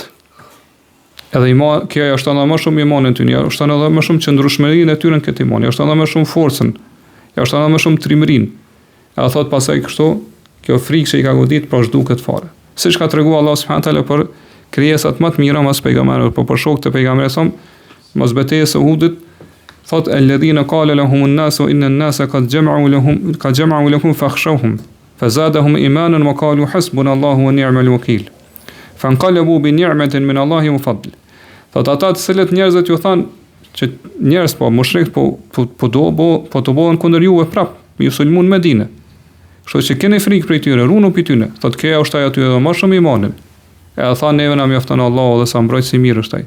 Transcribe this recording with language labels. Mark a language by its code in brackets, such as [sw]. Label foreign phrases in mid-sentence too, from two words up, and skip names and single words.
[sq] Edhe kjo është edhe më shumë imanin ty, është edhe më shumë qëndrueshmërinë e tyre në këtë iman, është edhe më shumë forcën, është edhe më shumë trimërinë. Edhe thot pasaj kështu, kjo frikë që i ka godit pra zhduket fare. Siç ka treguar Allah [ar] سبحانه وتعالى [sq] për krijesat më të mira mas pejgamberëve, po për shokët e pejgamberit son, mos betejës së Uhudit, thot [ar] الذين قال لهم الناس إن الناس قد جمعوا لكم فاخشوهم فزادهم إيمانا وقالوا حسبنا الله ونعم الوكيل. فانقلبوا بنعمة من الله وفضل. [sq] Thot ata të cilët njerëzit ju thanë që njerëz po mushrik po të bëhen kundër juve prap, ju sulmun Medinë. Kështu që keni frikë prej tyre, runu pi tyne. Thot kjo është ajo ty edhe më shumë imanin. Edhe tha neve na mjafton Allahu dhe sa mbrojtësi i mirë është ai.